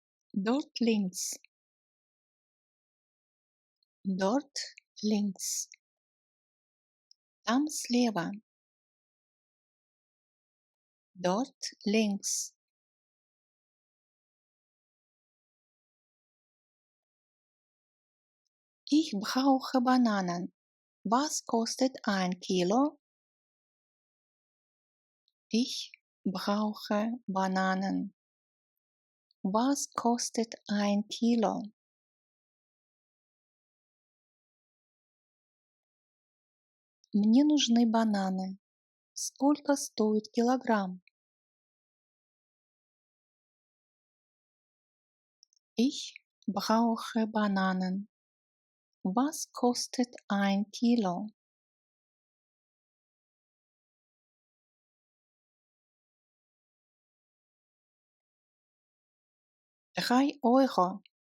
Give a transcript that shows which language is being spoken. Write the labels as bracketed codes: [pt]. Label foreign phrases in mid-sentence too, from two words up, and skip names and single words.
[de] Dort links. Dort links. [ru] Там слева. [de] Dort links. Ich brauche Bananen. Was kostet ein Kilo? Ich brauche Bananen. Was kostet ein Kilo? [ru] Мне нужны бананы. Сколько стоит килограмм? [de] Ich brauche Bananen. Was kostet ein Kilo? 3 Euro.